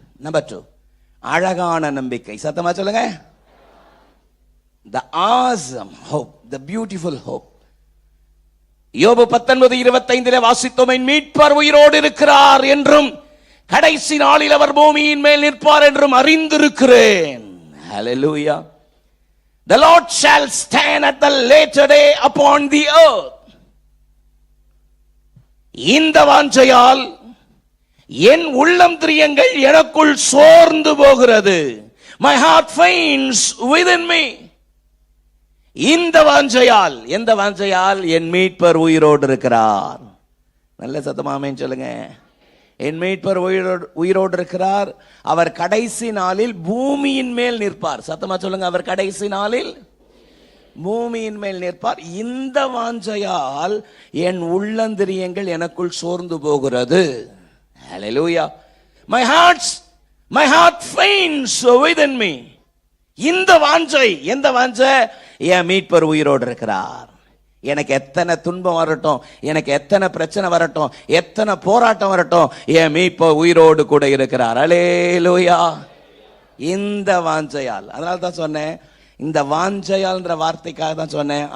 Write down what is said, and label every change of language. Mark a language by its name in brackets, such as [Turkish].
[Tamil] Number 2, அழகான நம்பிக்கை. சத்தமா சொல்லுங்க. [English] The awesome hope, the beautiful hope. [Tamil] யோபு 19:25 வாசித்தோம், மீட்பர் உயிரோடு இருக்கிறார் என்றும் கடைசி நாளில் அவர் பூமியின் மேல் நிற்பார் என்றும் அறிந்திருக்கிறேன். [English] Hallelujah. The Lord shall stand at the later day upon the earth. [Tamil] இந்த வாஞ்சையால் என் உள்ளம் திரியங்கள் எனக்குள் சோர்ந்து போகிறது. [English] My heart faints within me. [Tamil] இந்த வாஞ்சையால், எந்த வாஞ்சையால்? என் மீட்பர் உயிரோடு இருக்கிறார். நல்ல சத்தமா ஆமென் சொல்லுங்க. என் மீட்பர் உயிரோடு இருக்கிறார், அவர் கடைசி நாளில் பூமியின் மேல் நிற்பார். சத்தமா சொல்லுங்க. அவர் கடைசி நாளில் பூமியின் மேல் நிற்பார். இந்த வாஞ்சையால் என் உள்ளந்திரியங்கள் எனக்குள் சோர்ந்து போகிறது. [English] Hallelujah. My heart faints within me. [Tamil] இந்த வாஞ்சை, எந்த வாஞ்சை? என் மீட்பர் உயிரோடு இருக்கிறார். எனக்கு எத்தனை துன்பம் வரட்டும், எனக்கு எத்தனை பிரச்சனை வரட்டும், எத்தனை போராட்டம் வரட்டும், என் மீட்பர் உயிரோடு கூட இருக்கிறார். அல்லேலூயா. இந்த வாஞ்சையால், அதனால தான் சொன்னேன், இந்த வாஞ்சையால்ன்ற வார்த்தைக்காக தான் சொன்னேன்.